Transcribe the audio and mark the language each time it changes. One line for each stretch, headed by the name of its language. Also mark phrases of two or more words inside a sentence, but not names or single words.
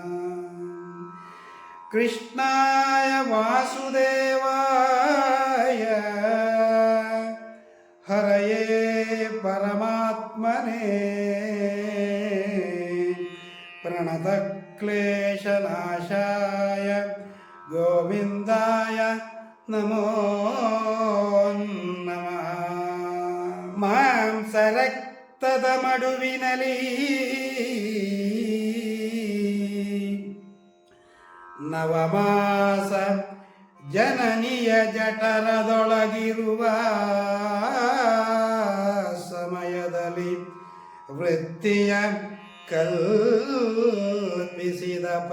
Sanskrit: कृष्णाय वासुदेवाय हरये परमात्मने प्रणतक्लेशनाशाय गोविन्दाय नमो नमः।
Kannada: ಮಾಂಸರಕ್ತದ ಮಡುವಿನಲಿ ನವಮಾಸ ಜನನಿಯ ಜಠರದೊಳಗಿರುವ ಸಮಯದಲ್ಲಿ ವೃತ್ತಿಯ ಕಲ್ಪಿಸಿದ